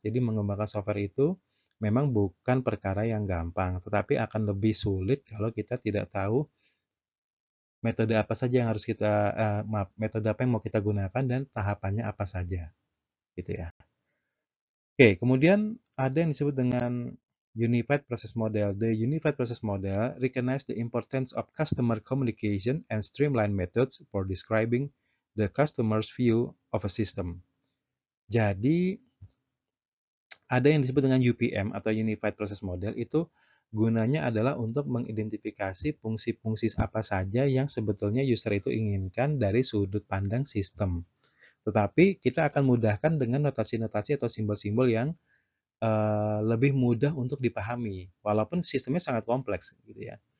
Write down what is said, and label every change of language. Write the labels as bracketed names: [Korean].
[Indonesian] Jadi mengembangkan software itu memang bukan perkara yang gampang, tetapi akan lebih sulit kalau kita tidak tahu metode apa saja yang harus kita, metode apa yang mau kita gunakan dan tahapannya apa saja, gitu ya. Oke, kemudian ada yang disebut dengan Unified Process Model. [English] The Unified Process Model recognize the importance of customer communication and streamline methods for describing the customer's view of a system. [Indonesian] Jadi, ada yang disebut dengan UPM atau Unified Process Model, itu gunanya adalah untuk mengidentifikasi fungsi-fungsi apa saja yang sebetulnya user itu inginkan dari sudut pandang sistem. Tetapi kita akan mudahkan dengan notasi-notasi atau simbol-simbol yang lebih mudah untuk dipahami, walaupun sistemnya sangat kompleks gitu ya.